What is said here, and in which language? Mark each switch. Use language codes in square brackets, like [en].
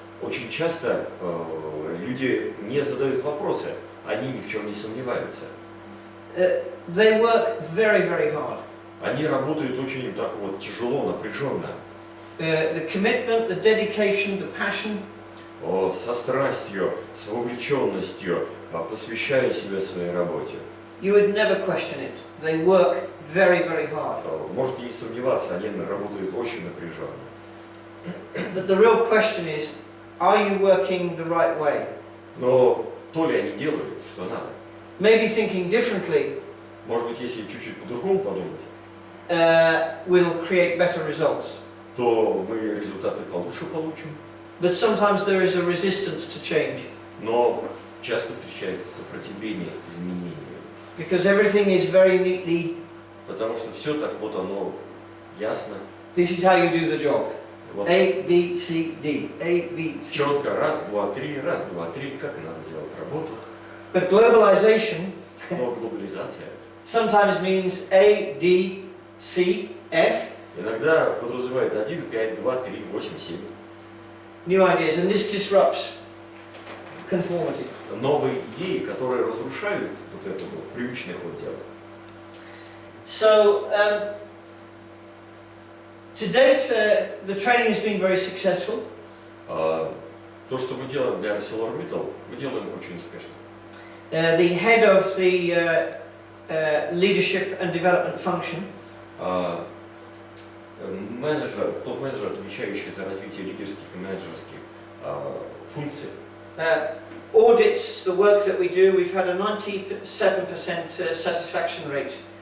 [ru] Очень часто люди не задают вопросы, они ни в чем не сомневаются. [en] they work very, very hard. [ru] Они работают очень так вот тяжело, напряженно, [en] The commitment, the dedication, the passion, [ru] со страстью, с вовлеченностью, посвящая себя своей работе. [en] you would never question it. They work very, very hard. [ru] Можете не сомневаться, они работают очень напряженно. [en] But the real question is, are you working the right way? [ru] Но то ли они делают, что надо. [en] Maybe thinking differently [ru] Может быть, если чуть-чуть по-другому подумать, [en] will create better results. [ru] то мы результаты получше получим. [en] But sometimes there is a resistance to change [ru] Но часто встречается сопротивление изменению. [en] because everything is very neatly, [ru] Потому что все так вот оно ясно. [en] this is how you do the job. [ru] Вот [en] A, B, C, D. A, B, C. [ru] четко, раз, два, три, как и надо делать работу. [en] But globalization [ru] Но глобализация [en] sometimes means A, D, C, F, [ru] иногда подразумевает 1, 5, 2, 3, 8, 7. [en] new ideas, and this disrupts conformity. [ru] Новые идеи, которые разрушают вот это вот привычный ход дела. [en] So, to date, the training has been very successful. [ru] То, что мы делаем для ArcelorMittal, мы делаем очень успешно. [en] The head of the leadership and development function [ru] Менеджер, топ-менеджер, отвечающий за развитие лидерских и менеджерских функций, [en] audits the work that we do. We've had a 97% satisfaction rate.